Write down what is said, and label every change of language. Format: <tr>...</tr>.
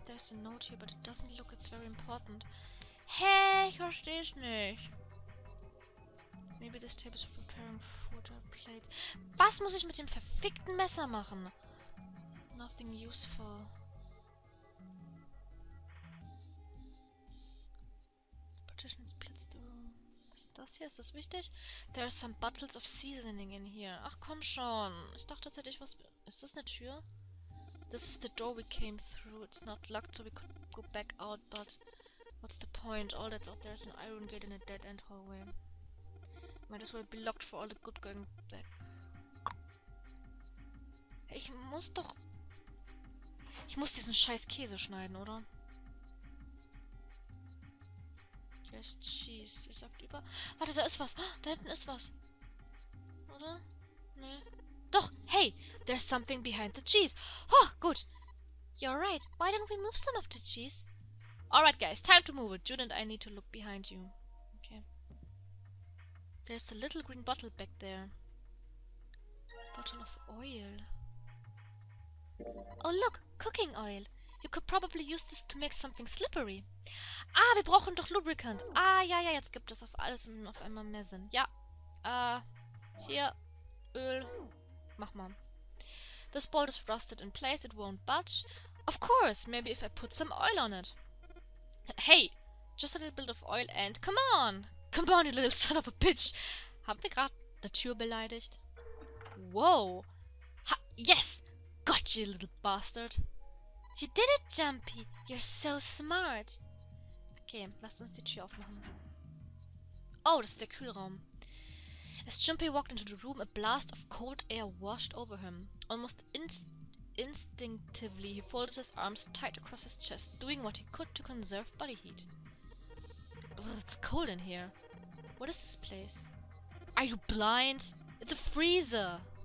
<en>There's a note here, but it doesn't look it's very important.</en> <de>Hä? Ich versteh's nicht.</de> <en>Maybe this table is for preparing food or plates.</en> <de>Was muss ich mit dem verfickten Messer machen?</de> <en>Nothing useful. Partition splits the room.</en> <de>Was ist das hier? Ist das wichtig?</de> <en>There are some bottles of seasoning in here.</en> <de>Ach komm schon. Ich dachte, jetzt hätte ich was... Ist das eine Tür?</de> <en>This is the door we came through. It's not locked, so we could go back out, but... What's the point? All that's out there is an iron gate in a dead-end hallway. Might as well be locked for all the good going back.</en> <de>Ich muss doch... Ich muss diesen scheiß Käse schneiden, oder?</de> <en>Yes, cheese.</en> <de>Ihr sagt über... Warte, da ist was. Da hinten ist was. Oder? Nee. Doch, hey!</de> <en>There's something behind the cheese.</en> <de>Oh, gut.</de> <en>You're right. Why don't we move some of the cheese? Alright, guys. Time to move it. Jude and I need to look behind you. Okay. There's a little green bottle back there. Bottle of oil. Oh, look! Cooking oil. You could probably use this to make something slippery.</en> <de>Ah, wir brauchen doch Lubricant. Ah, ja, jetzt gibt es auf alles auf einmal mehr Sinn. Ja. Hier. Öl. Mach mal.</de> <en>This bolt is rusted in place. It won't budge. Of course. Maybe if I put some oil on it. Hey. Just a little bit of oil and... Come on. Come on, you little son of a bitch.</en> <de>Haben wir gerade eine Tür beleidigt?</de> <en>Whoa. Ha, yes. Got you, little bastard. You did it, Jumpy. You're so smart.</en> <de>Okay, lasst uns die Tür aufmachen. Oh, das ist der Kühlraum.</de> <en>As Jumpy walked into the room, a blast of cold air washed over him. Almost instinctively, he folded his arms tight across his chest, doing what he could to conserve body heat. Ugh, it's cold in here. What is this place? Are you blind? It's a freezer!</en>